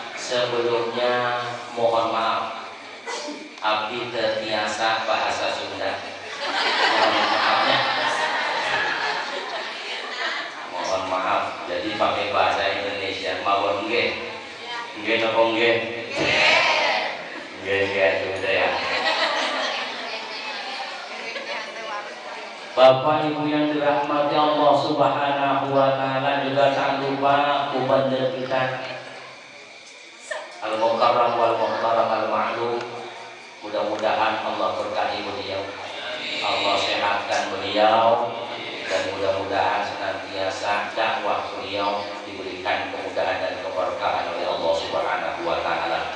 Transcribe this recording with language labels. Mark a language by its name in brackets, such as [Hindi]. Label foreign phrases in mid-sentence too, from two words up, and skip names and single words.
[Indonesian] Sebelumnya mohon maaf, abdi terbiasa bahasa Sunda. Mohon maafnya. Mohon maaf, jadi pakai bahasa Indonesia. [Javanese] Mawon nggih. Nggih napa nggih? Nggih [Indonesian] sudah ya. Bapak Ibu yang dirahmati Allah [Arabic] سبحانه وتعالى, [Indonesian] juga jangan lupa gubernur kita [Arabic] المكرم والمحترم المعلوم. [Indonesian] Mudah-mudahan Allah berkahi beliau, Allah sehatkan beliau, dan mudah-mudahan senantiasa dakwah beliau diberikan kemudahan dan keberkahan oleh Allah [Arabic] سبحانه وتعالى.